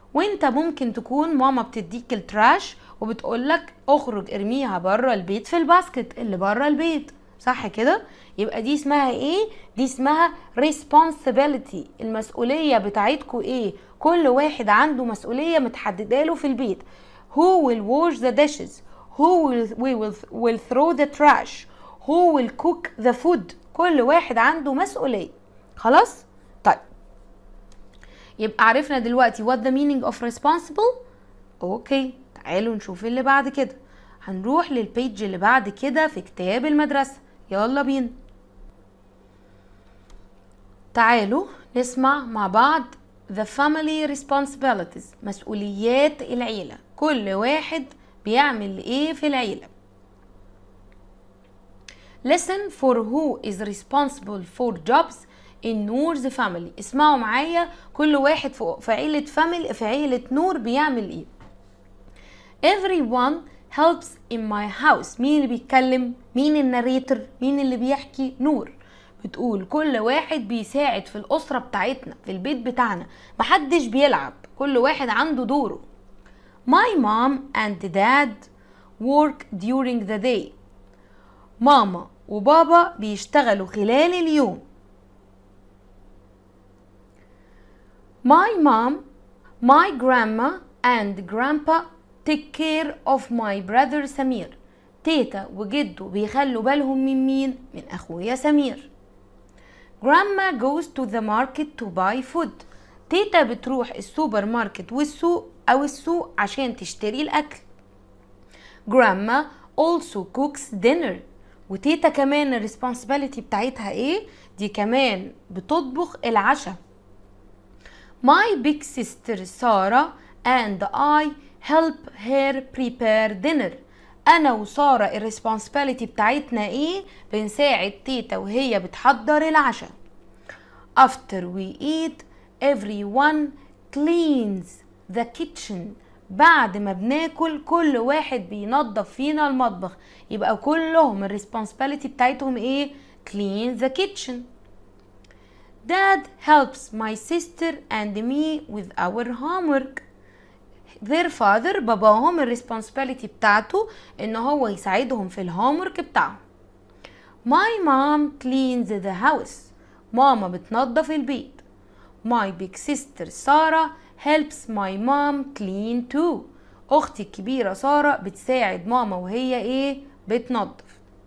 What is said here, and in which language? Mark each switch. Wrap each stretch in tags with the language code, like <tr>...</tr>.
<ar>وانت ممكن تكون ماما بتديك التراش وبتقولك اخرج ارميها بره البيت في الباسكت اللي بره البيت، صح كده؟ يبقى دي اسمها ايه؟ دي اسمها responsibility. المسؤولية بتاعتكوا ايه؟ كل واحد عنده مسؤولية متحددة له في البيت.</ar> <en>Who will wash the dishes? Who will throw the trash? Who will cook the food?</en> <ar>كل واحد عنده مسؤولية. خلاص؟ طيب يبقى عرفنا دلوقتي</ar> <en>what the meaning of responsible.</en> <ar>اوكي تعالوا نشوف اللي بعد كده. هنروح للبيج اللي بعد كده في كتاب المدرسة. يلا بينا. تعالوا نسمع مع بعض</ar> <en>the family responsibilities.</en> <ar>مسؤوليات العيلة. كل واحد بيعمل ايه في العيلة.</ar> <en>Listen for who is responsible for jobs in Noor's family.</en> <ar>اسمعوا معايا كل واحد في عيلة نور بيعمل ايه.</ar> <en>Everyone helps in my house.</en> <ar>مين اللي بيتكلم؟ مين الناريتور؟ مين اللي بيحكي؟ نور. بتقول كل واحد بيساعد في الأسرة بتاعتنا في البيت بتاعنا، محدش بيلعب، كل واحد عنده دوره.</ar> <en>My mom and dad work during the day.</en> <ar>ماما وبابا بيشتغلوا خلال اليوم.</ar> <en>My mom, my grandma and grandpa take care of my brother Samir.</en> <ar>تيتا وجدو بيخلوا بالهم من مين؟ من أخويا سمير.</ar> <en>Grandma goes to the market to buy food.</en> <ar>تيتا بتروح السوبر ماركت والسوق أو السوق عشان تشتري الأكل.</ar> <en>Grandma also cooks dinner.</en> <ar>وتيتا كمان الريسبونسبيلتي بتاعتها ايه؟ دي كمان بتطبخ العشاء.</ar> <en>My big sister Sara and I help her prepare dinner.</en> <ar>أنا وسارة الريسبونسبيلتي بتاعتنا ايه؟ بنساعد تيتا وهي بتحضر العشاء.</ar> <en>After we eat everyone cleans the kitchen.</en> <ar>بعد ما بناكل كل واحد بينظف فينا المطبخ. يبقى كلهم الريسبونسبيلتي بتاعتهم ايه؟</ar> <en>clean the kitchen. Dad helps my sister and me with our homework. Their father</en> <ar>باباهم الريسبونسبيلتي بتاعته ان هو يساعدهم في الهومورك بتاعهم.</ar> <en>My mom cleans the house.</en> <ar>ماما بتنظف البيت.</ar> <en>My big sister Sara helps my mom clean too.</en> <ar>اختي الكبيرة سارة بتساعد ماما وهي ايه؟ بتنظف.</ar>